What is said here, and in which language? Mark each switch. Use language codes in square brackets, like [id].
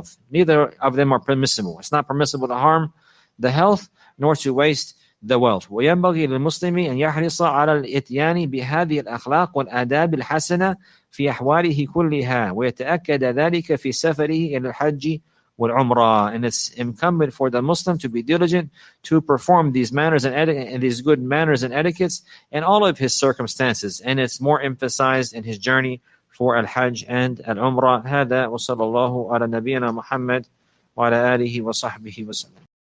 [en] Neither of them are permissible. It's not permissible to harm the health nor to waste the wealth. [ar] وينبغي للمسلم أن يحرص على الإتيان بهذه الأخلاق والآداب الحسنة في أحواله كلها ويتأكد ذلك في سفره إلى الحج والعمرة. [en] And it's incumbent for the Muslim to be diligent to perform these manners and these good manners and etiquettes in all of his circumstances. And it's more emphasized in his journey for Al-Hajj and Al-Umrah. [ar] هذا وصلى الله على نبينا محمد وعلى آله وصحبه وسلم.